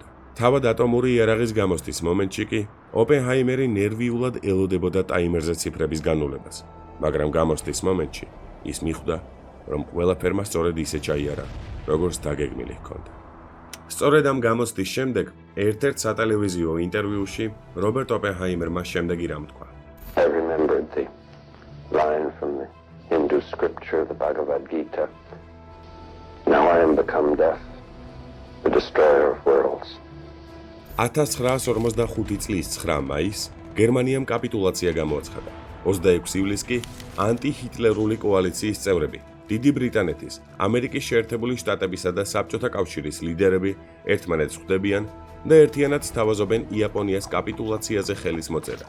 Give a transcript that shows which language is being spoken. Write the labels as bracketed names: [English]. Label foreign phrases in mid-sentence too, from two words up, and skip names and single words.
[Georgian] თავად ატომური იარაღის გამოსთვის მომენტში კი ოპენჰაიმერი ნერვიულად ელოდებოდა ტაიმერზე ციფრების განულებას, მაგრამ გამოსთვის მომენტში ის მიხვდა, რომ ყველაფერმა სწორედ ისე ჩაიარა, როგორც დაგეგმილი ჰქონდა. სწორედ ამ გამოცდის შემდეგ ერთ-ერთ სატელევიზიო ინტერვიუში რობერტ ოპენჰაიმერმა შემდეგი რამ თქვა. [English] I remembered the line from the Hindu scripture, the Bhagavad Gita. Now I am become death, the destroyer of worlds. [Georgian] 1945 წლის 9 მაისს გერმანიამ კაპიტულაცია გამოაცხადა. 26 ივლისს კი ანტიჰიტლერული კოალიციის წევრები, დიდი ბრიტანეთის, ამერიკის შეერთებული შტატებისა და საბჭოთა კავშირის ლიდერები ერთმანეთს ხვდებიან და ერთიანად სთავაზობენ იაპონიას კაპიტულაციაზე ხელის მოწერას.